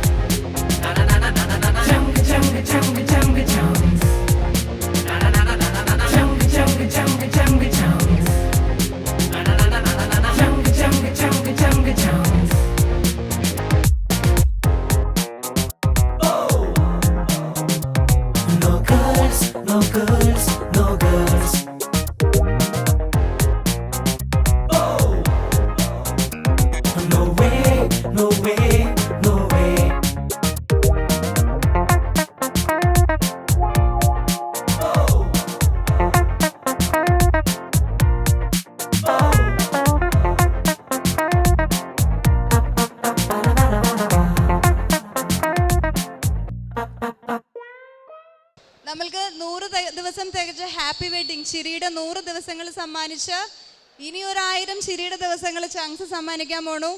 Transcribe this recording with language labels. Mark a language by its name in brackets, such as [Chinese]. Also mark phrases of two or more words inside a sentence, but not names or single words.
[English] Chunga chunga chunga chunga chunks. Chunga chunga chunga chunga chunks. Chunga chunga chunga chunga chunks. Oh. No girls, no girls, no girls. Oh. No way, no way, no way. Oh. [Malayalam] നമ്മൾക്ക് 100 ദിവസം തികച്ച ഹാപ്പി വെഡിങ് ചിരിയുടെ 100 ദിവസങ്ങൾ സമ്മാനിച്ച് ഇനി 1000 ചിരിയുടെ ദിവസങ്ങൾ ചങ്സ് സമ്മാനിക്കാൻ പോണു.